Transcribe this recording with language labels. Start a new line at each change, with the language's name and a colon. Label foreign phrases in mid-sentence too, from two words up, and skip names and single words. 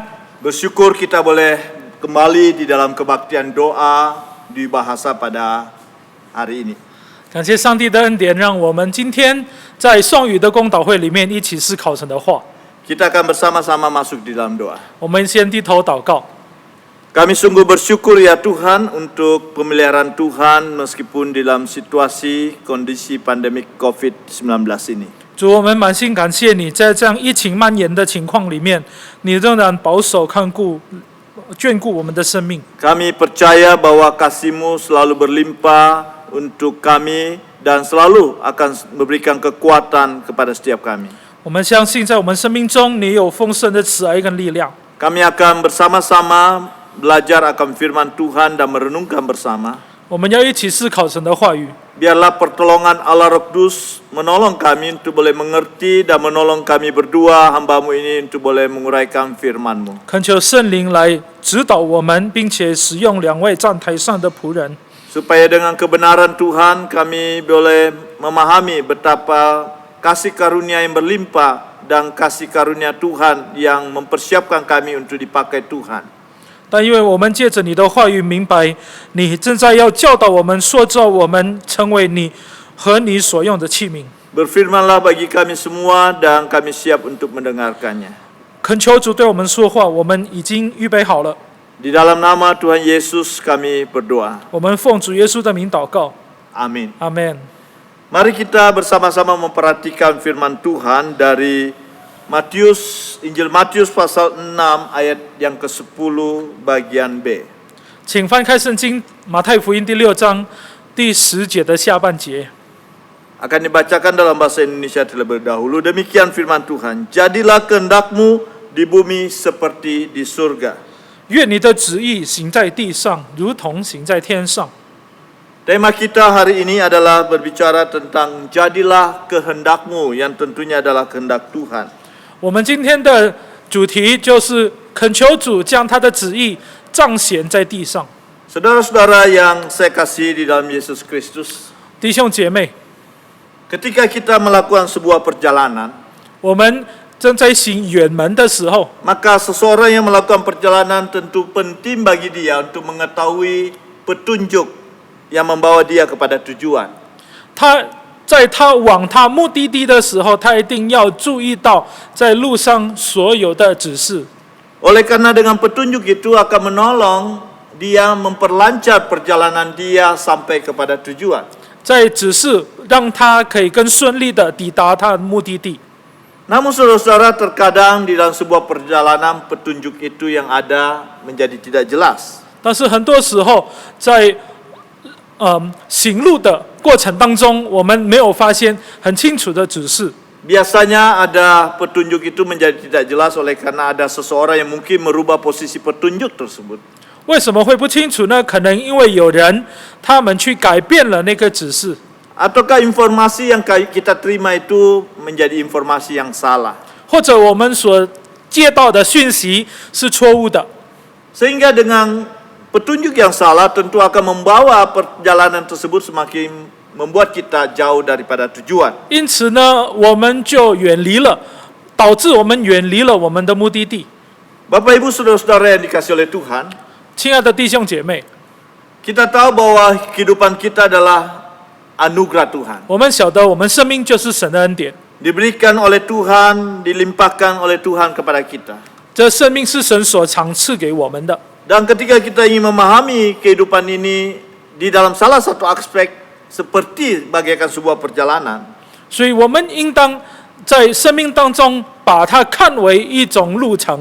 Indonesian: bersyukur kita boleh kembali di dalam kebaktian doa di bahasa pada hari ini.
Chinese: 感谢上帝的恩典，让我们今天在双语的公祷会里面一起思考神的话。
Indonesian: Kita akan bersama-sama masuk di dalam doa.
Chinese: 我们先低头祷告。
Indonesian: Kami sungguh bersyukur ya Tuhan untuk pemeliharaan Tuhan meskipun di dalam situasi kondisi pandemik COVID-19 ini.
Chinese: 主，我们满心感谢你，在这样疫情蔓延的情况里面，你仍然保守看顾、眷顾我们的生命。
Indonesian: Kami percaya bahwa kasih-Mu selalu berlimpah untuk kami dan selalu akan memberikan kekuatan kepada setiap kami.
Chinese: 我们相信，在我们生命中，你有丰盛的慈爱跟力量。
Indonesian: Kami akan bersama-sama belajar akan firman Tuhan dan merenungkan bersama.
Chinese: 我们要一起思考神的话语。
Indonesian: Biarlah pertolongan Allah Roh Kudus menolong kami untuk boleh mengerti dan menolong kami berdua hamba-Mu ini untuk boleh menguraikan firman-Mu.
Chinese: 恳求圣灵来指导我们，并且使用两位站台上的仆人，
Indonesian: Supaya dengan kebenaran Tuhan kami boleh memahami betapa kasih karunia yang berlimpah dan kasih karunia Tuhan yang mempersiapkan kami untuk dipakai Tuhan.
Chinese: 但因为我们借着你的话语明白，你正在要教导我们、塑造我们，成为你和你所用的器皿。
Indonesian: Berfirmanlah bagi kami semua dan kami siap untuk mendengarkannya.
Chinese: 恳求主对我们说话，我们已经预备好了。
Indonesian: Di dalam nama Tuhan Yesus kami berdoa.
Chinese: 我们奉主耶稣的名祷告，
Indonesian: Amin.
Chinese: 阿门。
Indonesian: Mari kita bersama-sama memperhatikan firman Tuhan dari Injil Matius pasal 6 ayat yang ke-10 bagian B.
Chinese: 请翻开圣经马太福音第6章第10节的下半节。
Indonesian: Akan dibacakan dalam bahasa Indonesia terlebih dahulu. Demikian firman Tuhan. Jadilah kehendak-Mu di bumi seperti di surga.
Chinese: 愿你的旨意行在地上，如同行在天上。
Indonesian: Tema kita hari ini adalah berbicara tentang jadilah kehendak-Mu, yang tentunya adalah kehendak Tuhan.
Chinese: 我们今天的主题就是恳求主将他的旨意彰显在地上。
Indonesian: Saudara-saudara yang saya kasih di dalam Yesus Kristus,
Chinese: 弟兄姐妹，
Indonesian: ketika kita melakukan sebuah perjalanan,
Chinese: 我们正在行远门的时候，
Indonesian: maka seseorang yang melakukan perjalanan tentu penting bagi dia untuk mengetahui petunjuk yang membawa dia kepada tujuan.
Chinese: 在他往他目的地的时候，他一定要注意到在路上所有的指示。
Indonesian: Oleh karena dengan petunjuk itu akan menolong dia memperlancar perjalanan dia sampai kepada tujuan.
Chinese: 在指示让他可以更顺利的抵达他的目的地。
Indonesian: Namun saudara-saudara, terkadang di dalam sebuah perjalanan petunjuk itu yang ada menjadi tidak jelas.
Chinese: 但是很多时候在行路的过程当中，我们没有发现很清楚的指示。
Indonesian: Biasanya ada petunjuk itu menjadi tidak jelas oleh karena ada seseorang yang mungkin merubah posisi petunjuk tersebut.
Chinese: 为什么会不清楚呢？可能因为有人他们去改变了那个指示，
Indonesian: Ataukah informasi yang kita terima itu menjadi informasi yang salah.
Chinese: 或者我们所接到的讯息是错误的。
Indonesian: Sehingga dengan petunjuk yang salah tentu akan membawa perjalanan tersebut semakin membuat kita jauh daripada tujuan.
Chinese: 因此呢，我们就远离了，导致我们远离了我们的目的地。
Indonesian: Bapak Ibu Saudara-saudara yang dikasih oleh Tuhan,
Chinese: 亲爱的弟兄姐妹，
Indonesian: kita tahu bahwa kehidupan kita adalah anugerah Tuhan.
Chinese: 我们晓得我们生命就是神的恩典，
Indonesian: Diberikan oleh Tuhan, dilimpahkan oleh Tuhan kepada kita.
Chinese: 这生命是神所赏赐给我们的。
Indonesian: Dan ketika kita ingin memahami kehidupan ini di dalam salah satu aspek seperti bagaikan sebuah perjalanan,
Chinese: 所以我们应当在生命当中把它看为一种路程。